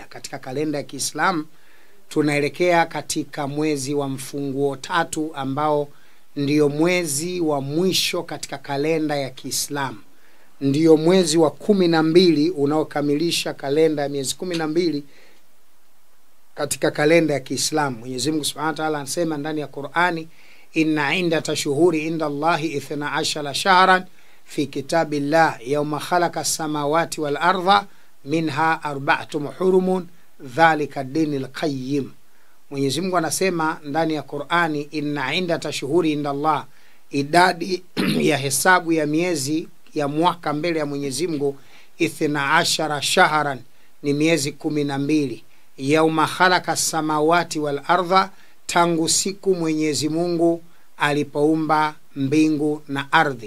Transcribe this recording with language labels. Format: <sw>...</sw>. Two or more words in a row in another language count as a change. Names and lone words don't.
<sw>Katika kalenda ya Kiislamu tunaelekea katika mwezi wa mfunguo 3 ambao ndio mwezi wa mwisho katika kalenda ya Kiislamu. Ndio mwezi wa 12 unaokamilisha kalenda ya miezi 12 katika kalenda ya Kiislamu. Mwenyezi Mungu</sw> <ar>سبحانه وتعالى</ar> <sw>anasema ndani ya Qur'ani,</sw> <ar>إن عدة الشهور عند الله 12 شهرا في كتاب الله يوم خلق السماوات والأرض منها أربعة حرم ذلك الدين القيم.</ar> <sw>Mwenyezi Mungu anasema ndani ya Qur'ani,</sw> <ar>إن عدة الشهور عند الله,</ar> <sw>idadi ya hesabu ya miezi ya mwaka mbele ya Mwenyezi Mungu 12 shahran, ni miezi 12.</sw> <ar>يوم خلق السماوات والأرض,</ar> <sw>tangu siku Mwenyezi Mungu alipoumba mbingu na ardhi.</sw>